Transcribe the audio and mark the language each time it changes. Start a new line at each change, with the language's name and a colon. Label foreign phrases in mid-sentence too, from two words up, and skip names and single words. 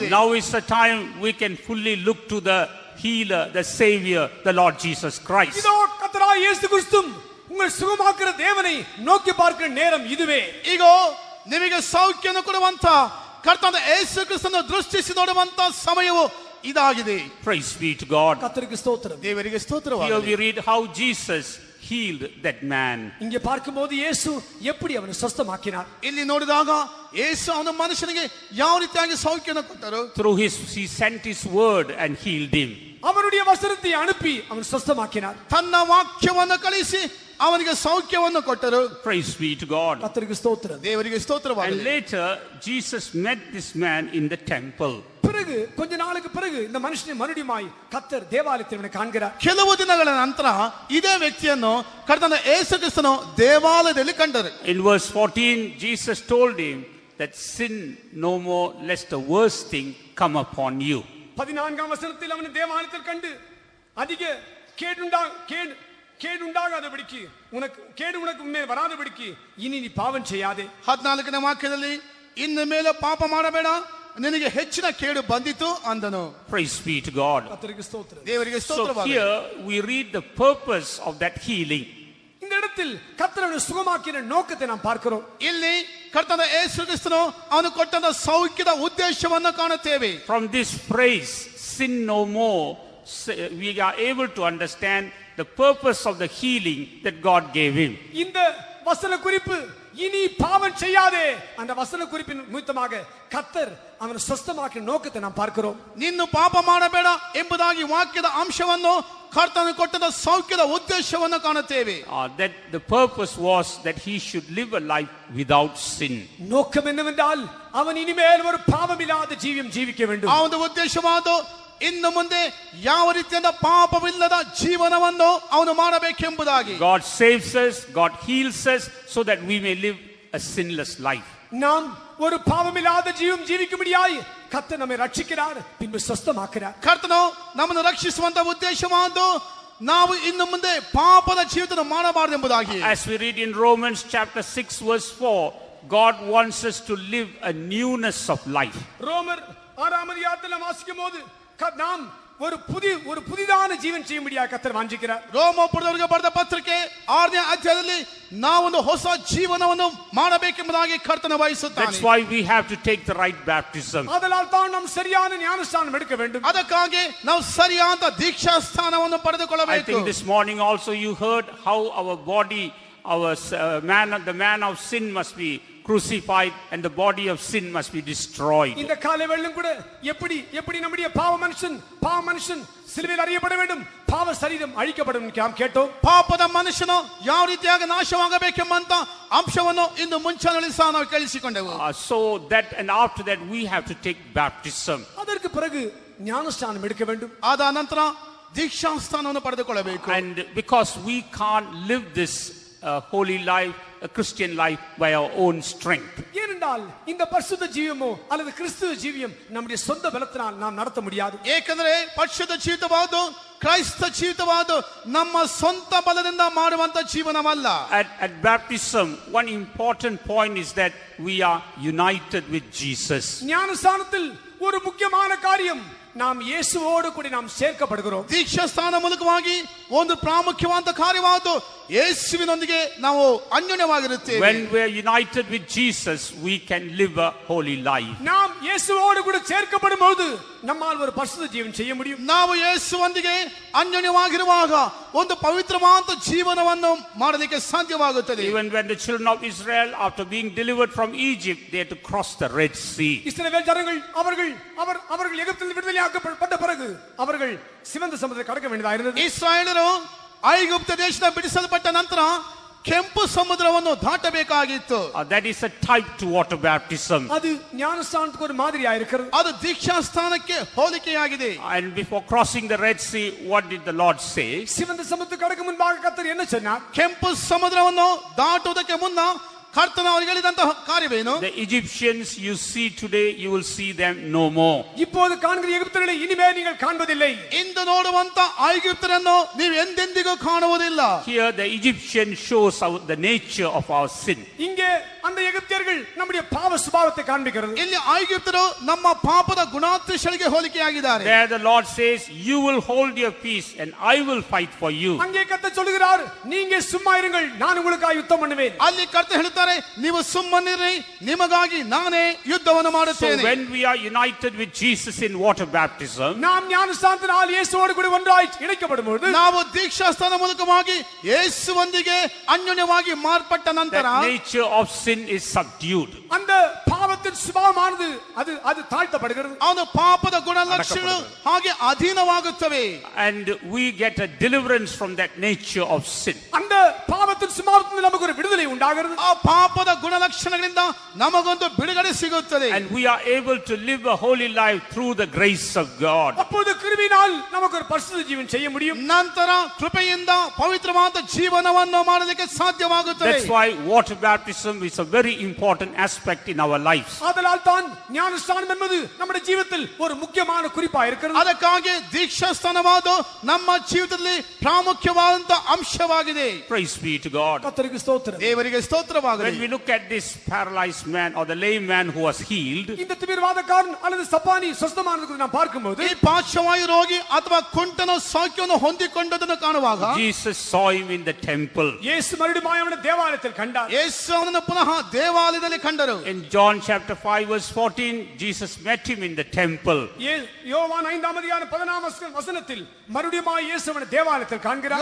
English: Now is the time we can fully look to the healer, the savior, the Lord Jesus Christ.
Tamil: இதோ கர்த்தராகிய இயேசு கிறிஸ்து உங்களை சுகமாக்குற தேவனை நோக்கி பார்க்கிற நேரம் இதுவே.
Kannada: ಈಗ ನಿಮಗೆ ಸೌಖ್ಯವನ್ನು ಕೊಡುವಂತ ಕರ್ತನಾದ ಯೇಸು ಕ್ರಿಸ್ತನನ್ನು ದೃಷ್ಟಿಸಿ ನೋಡುವಂತ ಸಮಯವು ಇದಾಗಿದೆ.
English: Praise be to God.
Tamil: கர்த்தருக்கு ஸ்தோத்திரம்.
Kannada: ದೇವರಿಗೆ
English: Here
Kannada: ಸ್ತೋತ್ರವಾಗಲಿ.
English: we read how Jesus healed that man.
Tamil: இங்கே பார்க்கும்போது இயேசு எப்படி அவனை சுத்தமாக்கினார்.
Kannada: ಇಲ್ಲಿ ನೋಡಿದಾಗ ಯೇಸು ಅವನ ಮನುಷ್ಯನಿಗೆ ಯಾವ ರೀತಿಯಾಗಿ ಸೌಖ್ಯವನ್ನು ಕೊಟ್ಟರು.
English: He sent his word and healed him.
Tamil: அவருடைய வசனத்தை அனுப்பி அவன் சுத்தமாக்கினார்.
Kannada: ತನ್ನ ವಾಕ್ಯವನ್ನು ಕಳಿಸಿ ಅವನಿಗೆ ಸೌಖ್ಯವನ್ನು ಕೊಟ್ಟರು.
English: Praise be to God.
Tamil: கர்த்தருக்கு ஸ்தோத்திரம்.
Kannada: ದೇವರಿಗೆ
English: And
Kannada: ಸ್ತೋತ್ರವಾಗಲಿ.
English: later Jesus met this man in the temple.
Tamil: பிறகு கொஞ்ச நாளுக்கு பிறகு இந்த மனுஷனை மறுபடியுமாய் கர்த்தர் தேவாலயத்தில் அவனை காண்கிறார்.
Kannada: ಕೆಲವು ದಿನಗಳ ನಂತರ ಇದೇ ವ್ಯಕ್ತಿಯನ್ನು ಕರ್ತನ ಯೇಸು ಕ್ರಿಸ್ತನು ದೇವಾಲಯದಲ್ಲಿ ಕಂಡರು.
English: In verse 14 Jesus told him that sin no more lest the worst thing come upon you.
Tamil: 14ஆம் வசனத்தில் அவனை தேவாலயத்தில் கண்டு அதிக கேடுண்டாகாதபடிக்கு உனக்கு மேல் வராதபடிக்கு இனி நீ பாவம் செய்யாதே.
Kannada: 14ನೇ ವಾಕ್ಯದಲ್ಲಿ ಇನ್ನು ಮೇಲೆ ಪಾಪ ಮಾಡಬೇಡ, ನಿನಗೆ ಹೆಚ್ಚಿನ ಕೇಡು ಬಂದಿತು ಅಂದನು.
English: Praise be to God.
Tamil: கர்த்தருக்கு ஸ்தோத்திரம்.
Kannada: ದೇವರಿಗೆ
English: So
Kannada: ಸ್ತೋತ್ರವಾಗಲಿ.
English: here we read the purpose of that healing.
Tamil: இந்த இடத்தில் கர்த்தர் அவனை சுகமாக்கின நோக்கத்தை நாம் பார்க்கிறோம்.
Kannada: ಇಲ್ಲಿ ಕರ್ತನ ಯೇಸು ಕ್ರಿಸ್ತನು ಅವನು ಕೊಟ್ಟಂತ ಸೌಖ್ಯದ ಉದ್ದೇಶವನ್ನು ಕಾಣುತ್ತೇವೆ.
English: From this phrase sin no more we are able to understand the purpose of the healing that God gave him.
Tamil: இந்த வசன குறிப்பு இனி பாவம் செய்யாதே அந்த வசன குறிப்பின் நிமித்தமாக கர்த்தர் அவனை சுத்தமாக்கின நோக்கத்தை நாம் பார்க்கிறோம்.
Kannada: ನಿನ್ನು ಪಾಪ ಮಾಡಬೇಡ ಎಂಬುದಾಗಿ ವಾಕ್ಯದ ಅಂಶವನ್ನು ಕರ್ತನು ಕೊಟ್ಟಂತ ಸೌಖ್ಯದ ಉದ್ದೇಶವನ್ನು ಕಾಣುತ್ತೇವೆ.
English: That the purpose was that he should live a life without sin.
Tamil: நோக்கம் என்னவென்றால் அவன் இனிமேல் ஒரு பாவமில்லாத ஜீவியம் ஜீவிக்க வேண்டும்.
Kannada: ಆ ಒಂದು ಉದ್ದೇಶವಾದ ಇನ್ನು ಮುಂದೆ ಯಾವ ರೀತಿಯಾದ ಪಾಪವಿಲ್ಲದ ಜೀವನವನ್ನು ಅವನು ಮಾಡಬೇಕೆಂಬುದಾಗಿ.
English: God saves us, God heals us so that we may live a sinless life.
Tamil: நாம் ஒரு பாவமில்லாத ஜீவம் ஜீவிக்கும்படியாய் கர்த்தர் நம்மை ரட்சிக்கிறார், பின்பு சுத்தமாக்குறார்.
Kannada: ಕರ್ತನು ನಮ್ಮನ್ನು ರಕ್ಷಿಸುವಂತ ಉದ್ದೇಶವಾದ ನಾವು ಇನ್ನು ಮುಂದೆ ಪಾಪದ ಜೀವಿತ ಮಾಡಬಾರದೆಂಬುದಾಗಿ.
English: As we read in Romans chapter 6 verse 4, God wants us to live a newness of life.
Tamil: ரோமர் 6ஆம் அதிகாரத்தில் நாம் வாசிக்கும்போது நாம் ஒரு புதிதான ஜீவன் செய்யும்படியாக கர்த்தர் வாஞ்சிக்கிறார்.
Kannada: ರೋಮಪುರದವರಿಗೆ ಬರೆದ ಪತ್ರಿಕೆ 6ನೇ ಅಧ್ಯಾಯದಲ್ಲಿ ನಾವೊಂದು ಹೊಸ ಜೀವನವನ್ನು ಮಾಡಬೇಕೆಂಬುದಾಗಿ ಕರ್ತನ ಬಯಸುತ್ತಾನೆ.
English: That's why we have to take the right baptism.
Tamil: அதனால் தான் நாம் சரியான ஞானஸ்நானம் எடுக்க வேண்டும்.
Kannada: ಅದಕ್ಕಾಗಿ ನಾವು ಸರಿಯಾದ ದೀಕ್ಷಾ ಸ್ಥಾನವನ್ನು
English: I
Kannada: ಪಡೆದುಕೊಳ್ಳಬೇಕು.
English: think this morning also you heard how our body, the man of sin must be crucified and the body of sin must be destroyed.
Tamil: இந்த காலை வேளையிலும் கூட எப்படி நம்முடைய பாவ மனுஷன் சிலுவையில் அறையப்பட வேண்டும், பாவ சரீரம் அழிக்கப்படும் நாம் கேட்டோம்.
Kannada: ಪಾಪದ ಮನುಷ್ಯನು ಯಾವ ರೀತಿಯಾಗಿ ನಾಶವಾಗಬೇಕೆಂಬಂತ ಅಂಶವನ್ನು ಇಂದು ಮುಂಚಾನೆಯಲ್ಲಿ ಸಹ ನಾವು ಕೇಳಿಸಿಕೊಂಡೆವು.
English: So that and after that we have to take baptism.
Tamil: அதற்கு பிறகு ஞானஸ்நானம் எடுக்க வேண்டும்.
Kannada: ಆದ ನಂತರ ದೀಕ್ಷಾ ಸ್ಥಾನವನ್ನು ಪಡೆದುಕೊಳ್ಳಬೇಕು.
English: And because we can't live this holy life, a Christian life by our own strength.
Tamil: ஏனென்றால் இந்த பரிசுத்த ஜீவியமோ அல்லது கிறிஸ்துவ ஜீவியம் நம்முடைய சொந்த பலத்தினால் நாம் நடத்த முடியாது.
Kannada: ಏಕೆಂದರೆ ಪರಿಶುದ್ಧ ಜೀವಿತವಾದ ಕ್ರೈಸ್ತ ಜೀವಿತವಾದ ನಮ್ಮ ಸ್ವಂತ ಬಲದಿಂದ ಮಾಡುವಂತ ಜೀವನವಲ್ಲ.
English: At baptism one important point is that we are united with Jesus.
Tamil: ஞானஸ்நானத்தில் ஒரு முக்கியமான காரியம் நாம் இயேசுவோடு கூட நாம் சேர்க்கப்படுகிறோம்.
Kannada: ದೀಕ್ಷಾ ಸ್ಥಾನ ಮೂಲಕವಾಗಿ ಒಂದು ಪ್ರಾಮುಖ್ಯವಾದ ಕಾರ್ಯವಾದ ಯೇಸುವಿನೊಂದಿಗೆ ನಾವು ಅನ್ಯೋನ್ಯವಾಗಿರುತ್ತೇವೆ.
English: When we are united with Jesus, we can live a holy life.
Tamil: நாம் இயேசுவோடு கூட சேர்க்கப்படும்போது நம்மால் ஒரு பரிசுத்த ஜீவன் செய்ய முடியும்.
Kannada: ನಾವು ಯೇಸುವೊಂದಿಗೆ ಅನ್ಯೋನ್ಯವಾಗಿರುವಾಗ ಒಂದು ಪವಿತ್ರವಾದ ಜೀವನವನ್ನು ಮಾಡಲಿಕ್ಕೆ ಸಾಧ್ಯವಾಗುತ್ತದೆ.
English: Even when the children of Israel, after being delivered from Egypt, they had to cross the Red Sea.
Tamil: இஸ்ரவேல் ஜனங்கள் அவர்கள் எகிப்திலிருந்து விடுதலையாக்கப்பட்ட பிறகு அவர்கள் சிவந்த சமுத்திரத்தை கடக்க வேண்டியதாக இருந்தது.
Kannada: ಇಸ್ರಾಯೇಲರು ಐಗುಪ್ತ ದೇಶದ ಬಿಡಿಸಲ್ಪಟ್ಟ ನಂತರ ಕೆಂಪು ಸಮುದ್ರವನ್ನು ದಾಟಬೇಕಾಗಿತ್ತು.
English: That is a type to water baptism.
Tamil: அது ஞானஸ்நானத்துக்கு ஒரு மாதிரியா இருக்கிறது.
Kannada: ಅದು ದೀಕ್ಷಾಸ್ನಾನಕ್ಕೆ ಹೋಲಿಕೆಯಾಗಿದೆ.
English: And before crossing the Red Sea, what did the Lord say?
Tamil: சிவந்த சமுத்திரத்தை கடக்க முன்பாக கர்த்தர் என்ன சொன்னார்?
Kannada: ಕೆಂಪು ಸಮುದ್ರವನ್ನು ದಾಟುವುದಕ್ಕೆ ಮುನ್ನ ಕರ್ತನು ಅವರಿಗೆ ಹೇಳಿದಂತಹ ಕಾರ್ಯವೇನು?
English: The Egyptians you see today, you will see them no more.
Tamil: இப்போது காண்கிற எகிப்தியர்களை இனிமே நீங்கள் காண்பதில்லை.
Kannada: ಇಂದು ನೋಡುವಂತ ಐಗುಪ್ತರನ್ನು ನೀವು ಎಂದೆಂದಿಗೂ ಕಾಣುವುದಿಲ್ಲ.
English: Here the Egyptian shows the nature of our sin.
Tamil: இங்கே அந்த எகிப்தியர்கள் நம்முடைய பாவ சுபாவத்தை காண்பிக்கிறது.
Kannada: ಇಲ್ಲಿ ಐಗುಪ್ತರು ನಮ್ಮ ಪಾಪದ ಗುಣಾತಿಶಯಗಳಿಗೆ ಹೋಲಿಕೆಯಾಗಿದ್ದಾರೆ.
English: There the Lord says, you will hold your peace and I will fight for you.
Tamil: அங்கே கர்த்தர் சொல்கிறார், நீங்க சும்மா இருங்கள், நான் உங்களுக்காக யுத்தம் பண்ணுவேன்.
Kannada: ಅಲ್ಲಿ ಕರ್ತನು ಹೇಳುತ್ತಾರೆ, ನೀವು ಸುಮ್ಮನಿರಿ, ನಿಮಗಾಗಿ ನಾನೇ ಯುದ್ಧವನ್ನು
English: So
Kannada: ಮಾಡುತ್ತೇನೆ.
English: when we are united with Jesus in water baptism,
Tamil: நாம் ஞானஸ்நானத்தினால் இயேசுவோடு கூட ஒன்றாய் இணைக்கப்படும்போது
Kannada: ನಾವು ದೀಕ್ಷಾಸ್ನಾನ ಮೂಲಕವಾಗಿ ಯೇಸುವೊಂದಿಗೆ ಅನ್ಯೋನ್ಯವಾಗಿ ಮಾರ್ಪಟ್ಟ ನಂತರ
English: the nature of sin is subdued.
Tamil: அந்த பாவத்தின் சுபாவமானது அது தாழ்த்தப்படுகிறது.
Kannada: ಅವನ ಪಾಪದ ಗುಣಲಕ್ಷಣಗಳು ಹಾಗೆ ಅಧೀನವಾಗುತ್ತವೆ.
English: And we get a deliverance from that nature of sin.
Tamil: அந்த பாவத்தின் சுபாவத்தில் நமக்கு ஒரு விடுதலை உண்டாகிறது.
Kannada: ಆ ಪಾಪದ ಗುಣಲಕ್ಷಣಗಳಿಂದ ನಮಗೊಂದು ಬಿಡುಗಡೆ ಸಿಗುತ್ತದೆ.
English: And we are able to live a holy life through the grace of God.
Tamil: அப்போது கிருபையினால் நமக்கு ஒரு பரிசுத்த ஜீவன் செய்ய முடியும்.
Kannada: ನಂತರ ಕೃಪೆಯಿಂದ ಪವಿತ್ರವಾದ ಜೀವನವನ್ನು ಮಾಡಲಿಕ್ಕೆ ಸಾಧ್ಯವಾಗುತ್ತದೆ.
English: That's why water baptism is a very important aspect in our lives.
Tamil: ஆதலால் தான் ஞானஸ்நானம் என்பது நம்முடைய ஜீவிதத்தில் ஒரு முக்கியமான குறிப்பா இருக்கிறது.
Kannada: ಅದಕ್ಕಾಗಿ ದೀಕ್ಷಾಸ್ನಾನವಾದ ನಮ್ಮ ಜೀವಿತದಲ್ಲಿ ಪ್ರಾಮುಖ್ಯವಾದಂತ ಅಂಶವಾಗಿದೆ.
English: Praise be to God.
Tamil: கர்த்தருக்கு ஸ்தோத்திரம்.
Kannada: ದೇವರಿಗೆ ಸ್ತೋತ್ರವಾಗಲಿ.
English: When we look at this paralyzed man or the lame man who was healed,
Tamil: இந்த திமிர்வாதக்காரன் அல்லது சப்பானி சுஸ்தமானதுக்கு நாம் பார்க்கும்போது
Kannada: ಈ ಪಾರ್ಶ್ವವಾಯು ರೋಗಿ ಅಥವಾ ಕುಂಟನ ಸೌಖ್ಯವನ್ನು ಹೊಂದಿಕೊಂಡದನ್ನು ಕಾಣುವಾಗ
English: Jesus saw him in the temple.
Tamil: இயேசு மறுபடியும் அவனை தேவாலயத்தில் கண்டார்.
Kannada: ಯೇಸು ಅವನನ್ನು ಪುನಃ ದೇವಾಲಯದಲ್ಲಿ ಕಂಡರು.
English: In John chapter 5 verse 14, Jesus met him in the temple.
Tamil: யோவான் 5:14 வசனத்தில் மறுபடியும் இயேசு அவனை தேவாலயத்தில் காண்கிறார்.